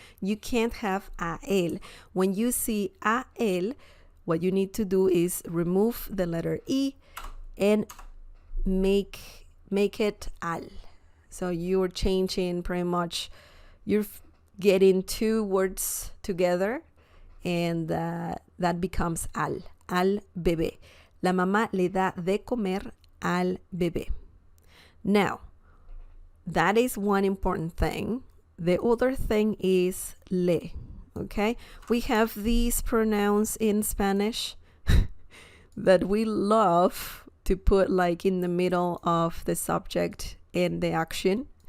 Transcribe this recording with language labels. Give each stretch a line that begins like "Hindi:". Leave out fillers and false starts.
English: You can't have
Spanish: a él.
English: When you see a él, what you need to do is remove the letter E and make it al. So you're changing pretty much, you're getting two words together, and that becomes
Spanish: al bebé. La mamá le da de comer al bebé.
English: Now, that is one important thing. The other thing is le. Okay, we have these pronouns in Spanish that we love to put like in the middle of the subject and the action.